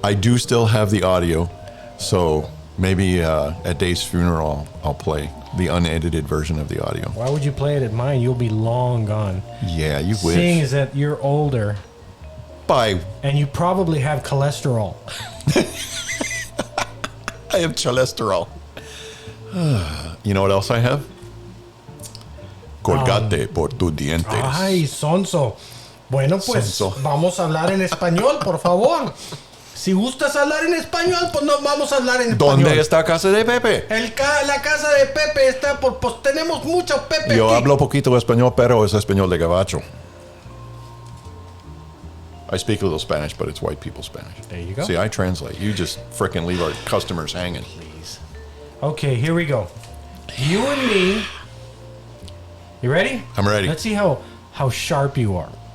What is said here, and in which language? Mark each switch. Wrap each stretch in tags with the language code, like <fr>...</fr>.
<en>I do still have the audio, so maybe at Dave's funeral I'll play the unedited version of the audio. Why would you play it at mine? You'll be long gone. Yeah, you wish. Seeing is that you're older. And you probably have cholesterol. I have cholesterol. You know what else I have?</en> <es>Colgate por tus dientes. Ay, sonso. Bueno, pues Sonso. Vamos a hablar en español, por favor. Si gustas hablar en español, pues no vamos a hablar en español. ¿Dónde está casa de Pepe? La casa de Pepe está pues tenemos mucho Pepe. Yo aquí. hablo poquito español, pero es español de gabacho.</es> <en>I speak a little Spanish, but it's white people Spanish. There you go. See, I translate. You just frickin' leave our customers hanging. Please. Okay, here we go. You and me. You ready? I'm ready. Let's see how sharp you are.</en>